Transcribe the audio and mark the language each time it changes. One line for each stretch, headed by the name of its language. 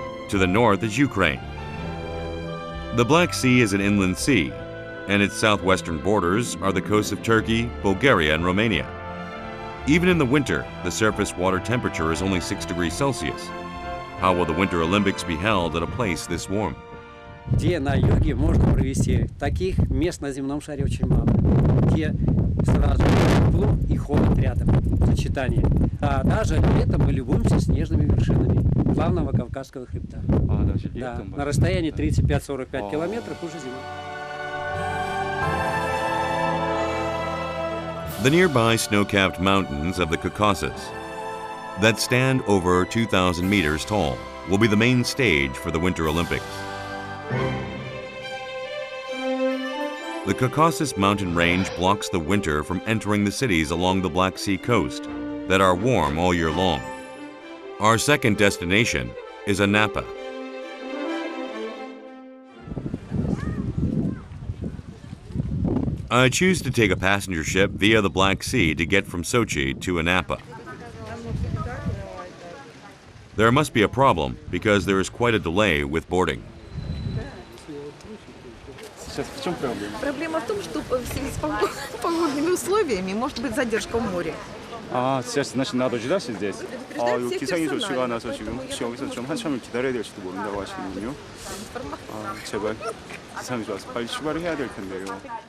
English: To the north is Ukraine. The Black Sea is an inland sea, and its southwestern borders are the coasts of Turkey, Bulgaria, and Romania. Even in the winter, the surface water temperature is only 6 degrees Celsius. How will the Winter Olympics be held at a place this warm?
Russian: Где на юге можно провести. Таких мест на земном шаре очень мало. Где сразу тепло и холод рядом, сочетание. А даже летом мы любуемся снежными вершинами главного Кавказского хребта. Да, на расстоянии 35-45 километров уже зима. The nearby snow-capped mountains of the Caucasus that stand over 2,000 meters tall will be the main stage for the Winter Olympics. The Caucasus mountain range blocks the winter from entering the cities along the Black Sea coast that are warm all year long. Our second destination is Anapa. I choose to take a passenger ship via the Black Sea to get from Sochi to Anapa. There must be a problem because there is quite a delay with boarding. Проблема в том, что в связи с погодными условиями может быть задержка в море. 아, сейчас значит надо ждать здесь.
Korean: 아, 여기 기상이 좋지가 않아서 지금 혹시 여기서 좀 한참을 기다려야 될지도 모른다고 하시는군요. 아, 제발 기상이 좋아서 빨리 출발을 해야 될 텐데요.